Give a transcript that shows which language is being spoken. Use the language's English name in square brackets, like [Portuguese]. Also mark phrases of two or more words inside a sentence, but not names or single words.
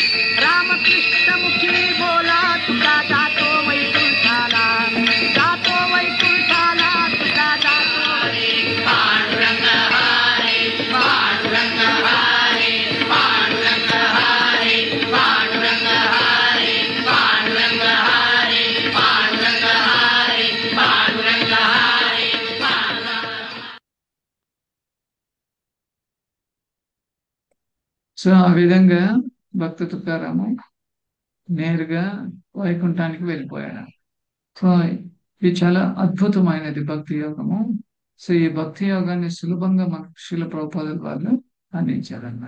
[Marathi] रामकृष्ण मुखी बोला तुका जातो वैकुंठाला, जातो वैकुंठाला, तुका जातो पांडुरंग हरी, पांडुरंग हरी, पांडुरंग हरी, पांडुरंग हरी, पांडुरंग हरी, पांडुरंग हरी, पांडुरंग हरी, पांडुरंग. [Telugu] సో ఆ విధంగా భక్త తుకారాము నేరుగా వైకుంఠానికి వెళ్ళిపోయాడు. సో ఇది చాలా అద్భుతమైనది భక్తి యోగము. సో ఈ భక్తి యోగాన్ని సులభంగా మనకు శీల ప్రభుపాదుల వాళ్ళు అందించారన్నమాట.